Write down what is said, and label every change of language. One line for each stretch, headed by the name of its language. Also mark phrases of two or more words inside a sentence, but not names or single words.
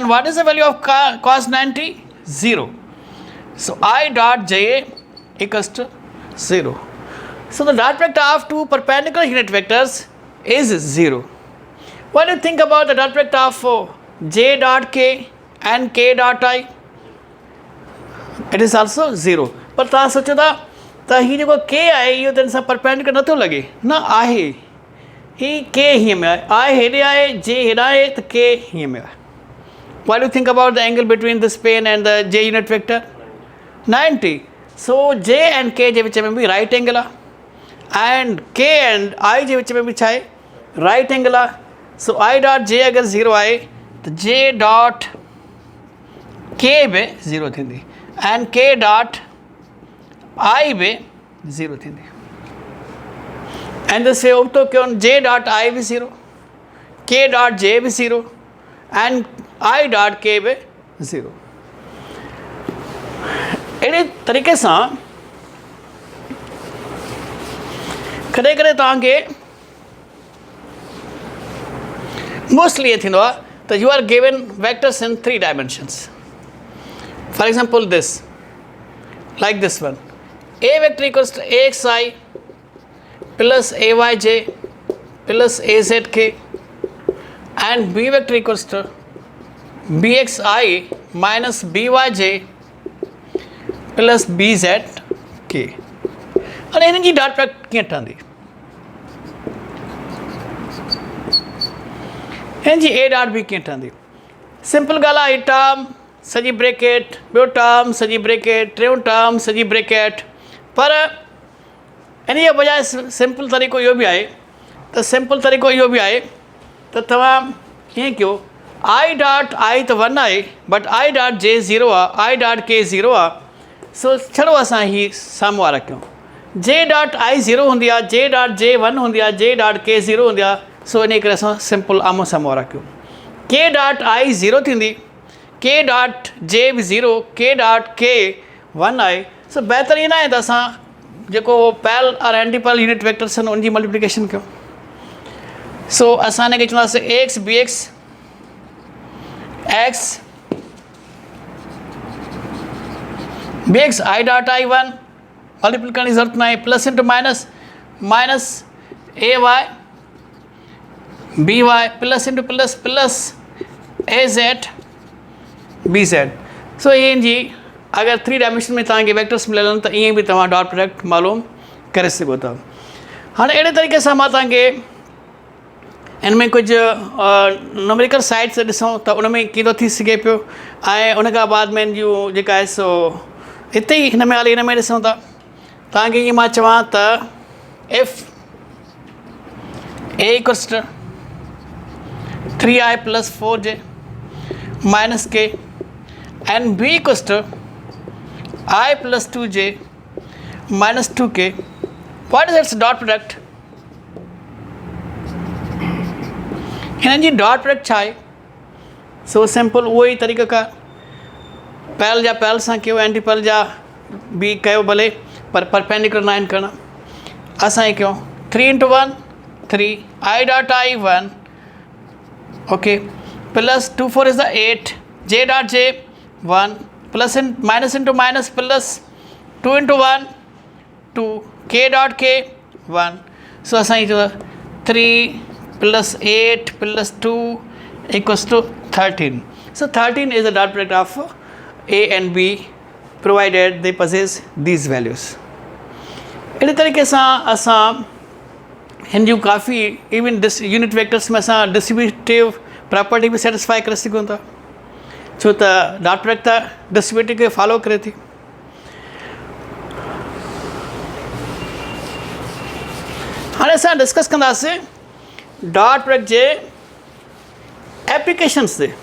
English: What is the value of cos 90? 0. So I dot j equals to 0. So the dot product of two perpendicular unit vectors is 0. What do you think about the dot product of j dot k and k dot I? It is also 0.
Sindhi: पर तव्हां सोचो था त हीउ जेको k आहे इहो त हिन सां परपेंडिकुलर नथो लॻे, न आहे, ही k हीअं में आहे हेॾे आहे, j हेॾा आहे त k हीअं में आहे.
English: What do you think about the angle between this plane and the j unit vector?
Sindhi: 90.
English: So j and k
Sindhi: जे विच में बि
English: right angle
Sindhi: आहे
English: and k and I
Sindhi: जे विच में बि छा आहे,
English: right angle
Sindhi: आहे. सो
English: I dot j
Sindhi: अगरि 0 आहे त
English: j dot k
Sindhi: बि 0 थींदी
English: and k dot I
Sindhi: बि 0 थींदी.
English: And the same
Sindhi: तो क्यों
English: j dot I
Sindhi: बि 0,
English: k dot j
Sindhi: बि 0
English: and I dot k
Sindhi: बि 0. अहिड़े तरीक़े सां कॾहिं कॾहिं तव्हांखे मोस्टली ईअं थींदो आहे त
English: you are given vectors in 3 dimensions. For example this, like this one, a vector equals to axi plus ayj plus azk and b vector equals to bxi minus byj plus bzk.
Sindhi: हाणे हिननि जी
English: dot product
Sindhi: कीअं ठहंदी? हिन जी
English: a dot b
Sindhi: कीअं ठहंदी? सिंपल ॻाल्हि आहे, टर्म सॼी ब्रेकेट, ॿियो टर्म सॼी ब्रेकेट, टियों टर्म सॼी ब्रेकेट. पर इन जे बजाए सिंपल तरीक़ो इहो बि आहे त तव्हां कीअं कयो,
English: i dot i
Sindhi: त 1 आहे
English: but i dot j
Sindhi: 0 आहे,
English: i dot k
Sindhi: 0 आहे. सो छॾो असां ही साम्हूं वारा कयूं.
English: j dot i
Sindhi: 0 हूंदी आहे,
English: j dot j
Sindhi: 1 हूंदी आहे,
English: j dot k
Sindhi: 0 हूंदी आहे. सो इन करे असां सिंपल आम्हूं साम्हूं वारा कयूं.
English: k dot i
Sindhi: 0 थींदी,
English: k dot j
Sindhi: बि 0,
English: k dot k
Sindhi: 1 आहे. सो बहितर ईअं न आहे त असां जेको पैरल और
English: antiparallel unit vectors
Sindhi: आहिनि उनजी मल्टीप्लिकेशन कयूं. सो असां हिनखे चवंदासीं
English: x b x x b x i dot i
Sindhi: 1 मल्टीपल करण जी ज़रूरत न आहे,
English: plus into minus minus a y b y plus into plus plus a z b z.
Sindhi: सो ईअं जी अगरि 3 डायमेंशन में तव्हांखे वेक्टर्स मिलियल आहिनि त ईअं बि तव्हां
English: dot product
Sindhi: मालूम करे सघो था. हाणे अहिड़े तरीक़े सां मां तव्हांखे हिन में कुझु
English: numerical sides
Sindhi: ॾिसूं त उन में कीअं थो थी सघे पियो. ऐं उन खां बाद में जूं जेका आहे सो हिते ई हिन में हाली हिन में ॾिसूं था.
English: तव्हांखे ईअं मां चवां त If a equals to 3i plus 4j minus k and b equals to i plus 2j minus 2k, what is its dot product?
Sindhi: हिननि जी
English: dot product
Sindhi: छा आहे? सो सिंपल उहो ई तरीक़ेकार पैरल जा पैरल सां कयो,
English: anti parallel
Sindhi: जा बि कयो भले, पर परपेंडिकुलर न आहिनि करणा. असां हीअ कयूं
English: 3 into 1 3 i dot i 1 okay plus 2 4 is the 8 j dot j 1 plus in minus into minus plus 2 into 1 2 k dot k 1. सो असां हीअ 3 plus 8 plus 2 equals to 13. So 13 is the dot product of A and B provided they possess these values.
Sindhi: अहिड़े तरीक़े सां असां हिन जूं काफ़ी इवन
English: unit vectors
Sindhi: में असां
English: distributive property
Sindhi: बि सेटिस्फाई करे सघूं था, छो त
English: dot product
Sindhi: त डिस्ट्रीब्यूटिव खे फॉलो करे थी. हाणे असां डिस्कस कंदासीं
English: dot product
Sindhi: जे एप्लीकेशन्स ते.